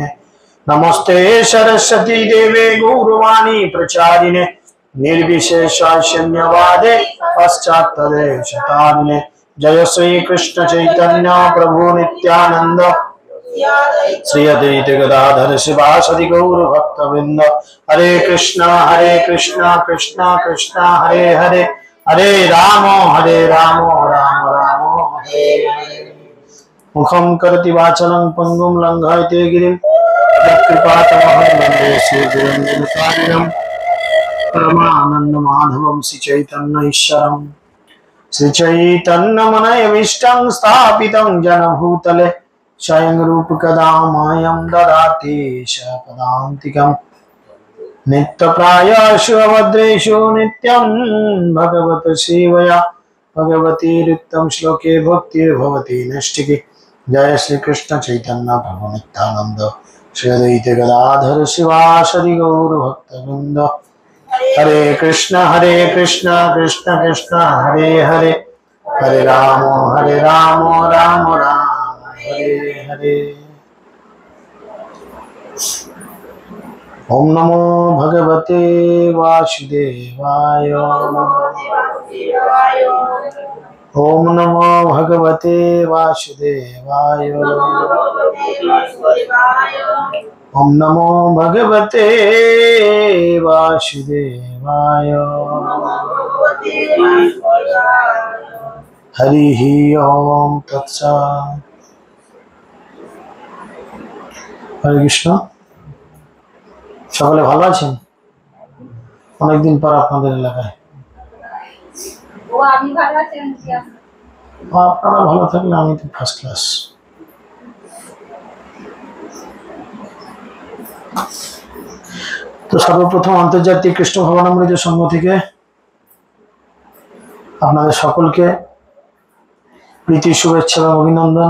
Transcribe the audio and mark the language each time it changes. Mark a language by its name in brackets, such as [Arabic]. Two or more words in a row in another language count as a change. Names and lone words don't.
[Sanskrit] नमस्ते सरस्वती देवे गौरवाणी प्रचारिणे निर्विशेष शून्यवादे पश्चात्तदेशतारिणे। जय श्री कृष्ण चैतन्य प्रभु नित्यानंद श्री अद्वैत गदाधर शिवासदि गौर भक्तवृंद। हरे कृष्णा कृष्ण कृष्ण हरे हरे, हरे राम राम राम हरे हरे। मुखं करोति वाचालं पंगुं लंघयते गिरिं यत्कृपातमहं वन्दे श्रीगुरुं परमानन्दमाधवं श्रीचैतन्यईश्वरम्। श्रीचैतन्यमनयमीष्टं स्थापितं जनभूतले स्वयं रूपकदा मह्यं ददाति पदान्तिकम्। नित्यप्रायेषु अभद्रेषु नित्यं भगवत सेवया भगवतीरुक्तं श्लोके भक्तिर्भवति नैष्ठिकी। जय श्री कृष्ण चैतन्य प्रभु नित्यानंद श्री अद्वैत गदाधर शिवासदि गौर भक्तवृंद। हरे कृष्ण कृष्ण कृष्ण हरे हरे, हरे राम राम राम हरे हरे। ओम नमो भगवते वासुदेवाय। ओम नमो भगवते वासुदेवाय। ओम नमो भगवते वासुदेवाय। हरि ओम तत्सत्। हरे कृष्ण। [Bangla] সকলে ভালো আছেন? অনেকদিন পর আপনাদের এলাকায়। আমি ভালো আছি। আপনারা ভালো থাকলে আমি তো [English] first class. [Bangla] তো সর্বপ্রথম আন্তর্জাতিক কৃষ্ণ ভবনামৃত সংঘ থেকে আপনাদের সকলকে প্রীতি শুভেচ্ছা এবং অভিনন্দন।